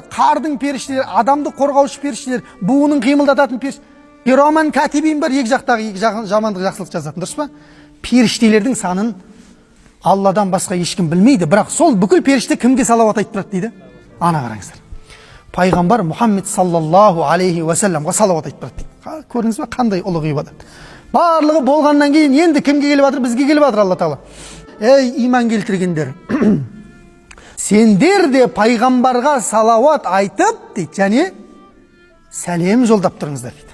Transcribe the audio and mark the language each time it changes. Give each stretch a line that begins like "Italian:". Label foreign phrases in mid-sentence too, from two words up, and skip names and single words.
Kazakh: Қардың періштелері, адамды қорғаушы періштелер, буының қимылдататын періштелер.
Arabic: كراما كاتبين
Kazakh: бар, екі жақтағы жамандық жақсылық жазатын, дұрыс па? Періштелердің санын Алладан басқа ешкім білмейді, бірақ сол бүкіл періште кімге салауат айтып тұрады дейді? Ана қараңыздар. Пайғамбар Мұхаммед
Arabic: صلى الله عليه وسلم
Kazakh: салауат айтып тұрады дейді. Көрдіңіз бе, қандай ұлы ғибадат. Барлығы болғаннан кейін енді кімге келіп жатыр? Бізге келіп жатыр Алла тағала. Ей иман келтіргендер, сендер де пайғамбарға салауат айтып дейді, және сәлем жолдап тұрыңыздар дейді.